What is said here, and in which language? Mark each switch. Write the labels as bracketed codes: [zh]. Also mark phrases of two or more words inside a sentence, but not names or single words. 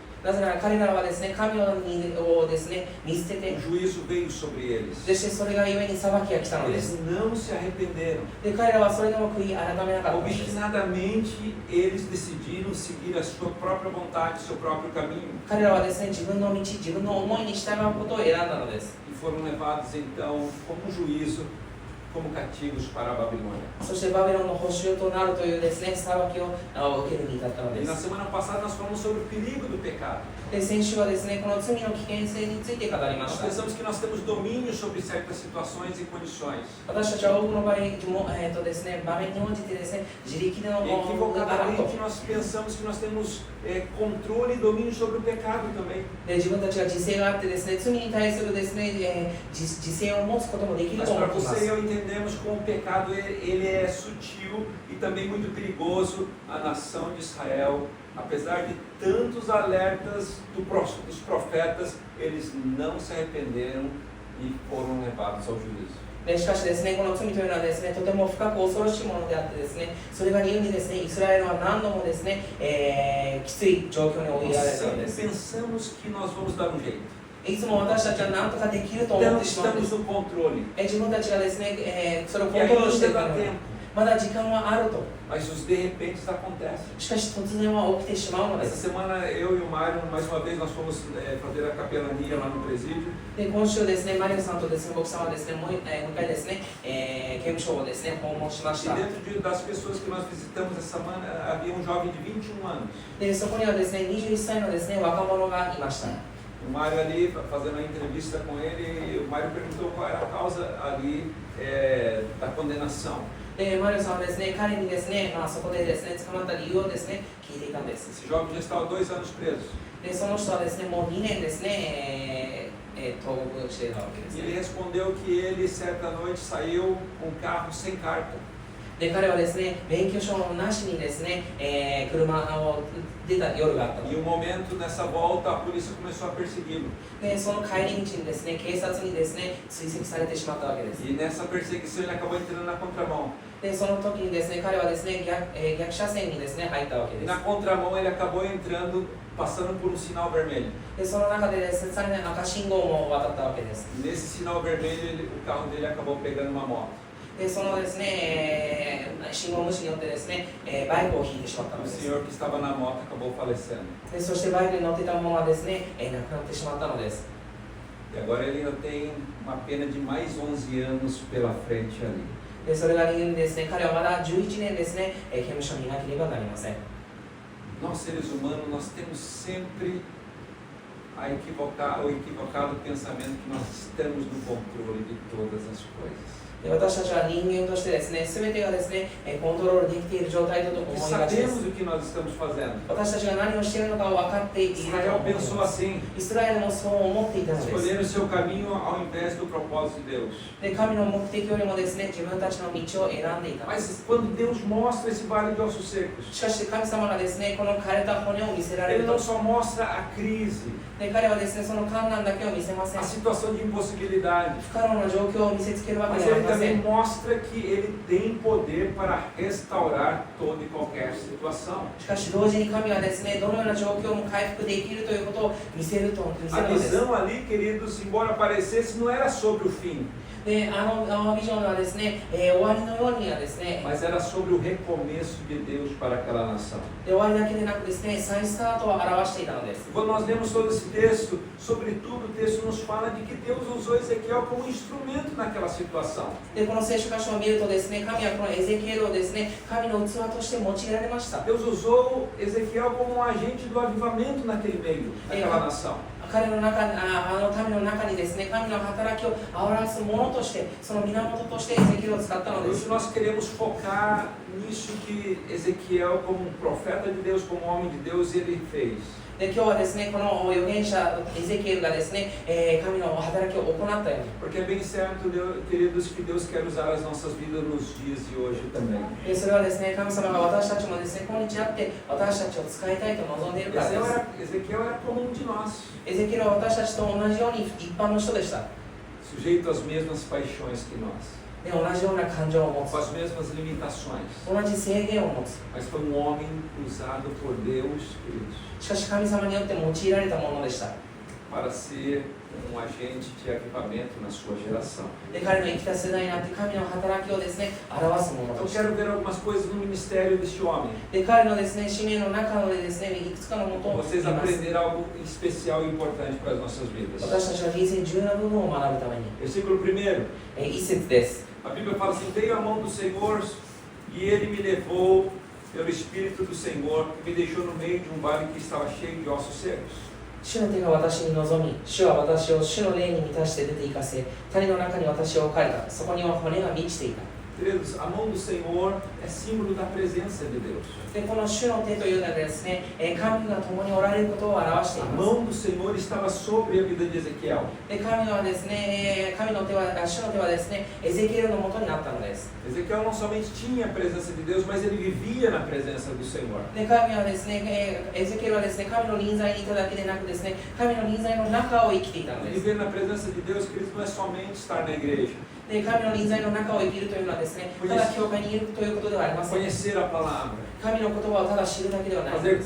[ja] なぜなら彼らはですね、神をですね、見捨てて、 [pt] o juízo veio sobre eles. [ja] そしてそれがゆえに裁きが来たのです。 [pt] Eles não se arrependeram. [ja] で、彼らはそれでも悔い改めなかったのです。 [pt] Obstinadamente, eles decidiram seguir a sua própria vontade, seu próprio caminho. [ja] 彼らはですね、自分の道、自分の思いに従うことを選んだのです。 [pt] E foram levados então como juízo, como cativos para a Babilônia. [ja] そしてバビロンの捕囚となるというですね、裁きを受けるに至ったの [pt] E [ja] で [pt] na [ja] す。 [pt] semana passada nós falamos sobre o perigo do pecado. [ja] で、先週はですね、この罪の危険性について語りま [pt] Nós [ja] した。 [pt] pensamos que nós temos domínio sobre certas situações e condições. [ja] 私たちは多くの場合も、ですね、場面に応じてですね、自力での [pt] E [ja] ものがあると。 [pt] equivocadamente nós pensamos que nós temos controle e domínio sobre o pecado também. [ja] で、自分たちは自制があってですね、罪に対するですね、自制を持つこともできる [pt] Mas [ja] と思 [pt] para [ja] っていま [pt] você e [ja] す。 [pt] eu entendemos como o pecado ele é sutil e também muito perigoso. A nação de Israel, apesar de tantos alertas dos profetas, eles não se arrependeram e foram levados ao juízo. [ja] で、しかしですね、この罪というのはですね、とても深く恐ろしいものであってですね、それが理由にですね、イスラエルは何度もですね、きつい状況に追いやられたの [pt] Sempre [ja] です。 [pt] pensamos que nós vamos dar um jeito. [ja] いつも私たちは何とかできると思ってしまうんで [pt] Estamos [ja] す。 [pt] no controle. [ja] 自分たちがですね、それをコ [pt] E [ja] ントロールしてい [pt] ainda [ja] くの [pt] dá [ja] に [pt] tempo. [ja] まだ時間はあると。 [pt] Mas os de repente acontecem. [ja] しかし突然は起きてしまうので [pt] Essa [ja] す。 [pt] semana eu e o Mário, mais uma vez, nós fomos fazer a capelania lá no presídio. [ja] で今週ですね、マリオさんとですね、僕さんはですね、もう一回ですね、刑務所をですね、訪問しまし [pt] E [ja] た。 [pt] dentro das pessoas que nós visitamos essa semana, havia um jovem de 21 anos. [ja] でそこにはですね、21歳のですね、若者がいました。 [pt] O Mário ali, fazendo a entrevista com ele, o Mário perguntou qual era a causa ali da condenação. [ja] でマリオさんはですね、彼にですね、そこでですね、捕まった理由をですね、聞いていたんです。 [pt] Esse jovem já estava 2 anos preso. [ja] でその人はですね、もう2年ですね、投獄していたわけです [pt] E [ja] ね。 [pt] ele respondeu que ele, certa noite, saiu com um carro sem carta. [ja] で彼はですね、免許証なしにですね、車を出た夜があったと。 [pt] E um momento nessa volta, a polícia começou a persegui-lo. [ja] でその帰り道にですね、警察にですね、追跡されてしまったわけです。 [pt] E nessa perseguição ele acabou entrando na contramão. [ja] でその時にですね、彼はですね、逆車線にですね、入ったわけ [pt] E [ja] です。 [pt] na contramão ele acabou entrando, passando por um sinal vermelho. [ja] でその中でですね、さらに赤信号も渡ったわけです。 [pt] E nesse sinal vermelho, o carro dele acabou pegando uma moto. [ja] でそのですね、信号無視によってですね、バイクを引いてしまったの [pt] O [ja] です。 [pt] senhor que estava na moto acabou falecendo. [ja] でそしてバイクに乗っていた者はですね、亡くなってしまったのです。 [pt] E agora ele ainda tem uma pena de mais 11 anos pela frente ali. [ja] でそれが理由にですね、彼はまだ11年ですね、刑務所にいなければなりません。 [pt] Nós, seres humanos, nós temos sempre o equivocado pensamento que nós estamos no controle de todas as coisas. [ja] で私たちは人間としてですね、全てがですね、コントロールできている状態だと思 [pt] E [ja] いがちです。 [pt] sabemos o que nós estamos fazendo. [ja] 私たちが何をしているのかを分かっていると [pt] Israel [ja] 思いま [pt] pensou [ja] す。 [pt] assim, [ja] イスラエルもそう思っていたのです。 [pt] escolher o seu caminho ao invés do propósito de Deus. [ja] で神の目的よりもですね、自分たちの道を選んでいたのです。 [pt] Mas quando Deus mostra esse vale de ossos secos, [ja] しかし神様がですね、この枯れた骨を見せられ [pt] Ele [ja] ると [pt] não、só mostra a crise, [ja] で彼はですね、その困難だけを見せません [pt] a。situação de impossibilidade, [ja] 不可能な状況を見せつけるわけ [pt] mas [ja] ではあ [pt] Ele [ja] りませ [pt] também [ja] ん。 [pt] mostra que Ele tem poder para restaurar toda e qualquer situação. [ja] しかし同時に神はですね、どのような状況も回復できるということを見せる [pt] A [ja] のです。 [pt] visão ali, queridos, embora parecesse, não era sobre o fim, [ja] であのビジョンはですね、終わりのようにはですね、 [pt] mas era sobre o recomeço de Deus para aquela nação. [ja] で終わりだけでなくですね、再スタートを表していたのです。 [pt] Quando nós lemos todo esse texto, sobretudo o texto nos fala de que Deus usou Ezequiel como instrumento naquela situação. [ja] でこの聖書箇所を見るとですね、神はこのエゼキエルをですね、神の器として用いられました。 [pt] Deus usou Ezequiel como um agente do avivamento naquele meio, naquela nação. [ja] 彼の中にあの民の中にですね、神の働きを表すものとして、その源としてエゼキエルを使ったので [pt] Hoje [ja] す。 [pt] nós queremos focar nisso que Ezequiel, como um profeta de Deus, como um homem de Deus, ele fez. [ja] で今日はですね、この預言者エゼキエルがですね、神の働きを行ったように。 [pt] Porque é bem certo, queridos, que Deus quer usar as nossas vidas nos dias de hoje também. [ja] でそれはですね、神様が私たちもですね、今日あって私たちを使いたいと望んでいるからです。 [pt] Ezequiel era como um de nós, [ja] エゼキエルは私たちと同じように一般の人でした。 [pt] sujeito às mesmas paixões que nós, [ja] で同じような感情を持 [pt] com [ja] つ。 [pt] as mesmas limitações. [ja] 同じ制限を持つ。 [pt] Mas foi um homem usado por Deus, queridos, [ja] しかし神様によって用いられたものでした。 [pt] para ser um agente de avivamento na sua geração. [ja] で彼の生きた世代になって神の働きをですね、表すもの [pt] Então [ja] として。 [pt] quero ver algumas coisas no ministério deste homem. [ja] で彼のですね、使命の中でですね、いくつかのものを見 [pt] Vocês [ja] ます。 [pt] aprenderam algo especial e importante para as nossas vidas. [ja] 私たちは人生重要な部分を学ぶために。 [pt] Versículo 1. [ja] 一節です。 [pt] A Bíblia fala assim: veio a mão do Senhor e ele me levou pelo Espírito do Senhor e me deixou no meio de um vale que estava cheio de ossos secos. [ja] 主の手が私に臨み、主は私を主の霊に満たして出て行かせ、谷の中に私を置かれた。そこには骨が満ちていた。 [pt] Queridos, a mão do Senhor é símbolo da presença de Deus. [ja] でこの主の手というのはですね、神が共におられることを表してい [pt] A [ja] ます。 [pt] mão do Senhor estava sobre a vida de Ezequiel. [ja] で神はですね、主の手はですね、エゼキエルのもとになったのです。 [pt] Ezequiel não somente tinha a presença de Deus, mas ele vivia na presença do Senhor. [ja] で神はですね、エゼキエルはですね、神の臨在にいただけでなくですね、神の臨在の中を生きていたのです。 [pt] Viver na presença de Deus, queridos, não é somente estar na igreja, [ja] で神の臨在の中を生きるというのはですね、ただ教会にいるということではありません。 [pt] conhecer a palavra, [ja] 神の言葉をただ知るだけではないで